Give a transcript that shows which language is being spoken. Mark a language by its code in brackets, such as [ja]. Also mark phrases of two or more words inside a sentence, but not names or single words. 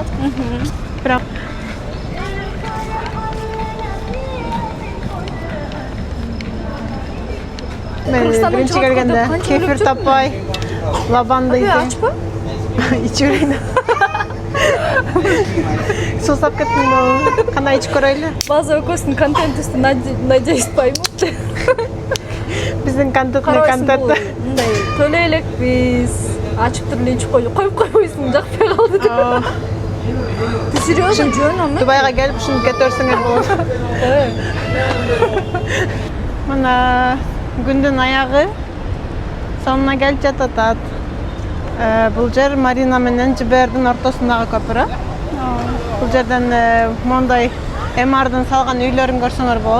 [ky] Бирок мен биринчи келгенде кефир таппай, лабанды Ачпы? ичирейин. Сусап кеттим да. Кандай ичип көрөйлү? База өкөстүн контентисин [ru] надеюсь поймут. [ky] Биздин контент. Мындай төлөй элекпиз. Ачып туруп эле ичип коюп койбойсуң, жакпай калды деп. [ru] Ты серьезно [ky] жөнөмү? Дубайга келип ушинтип кете берсеңер болот. Мына күндүн аягы сонуна келип жатат. Бул жер Марина менен Жибердин ортосундагы көпүрө. Бул жерден мондай эмардын салган үйлөрүн көрсөңөр болот.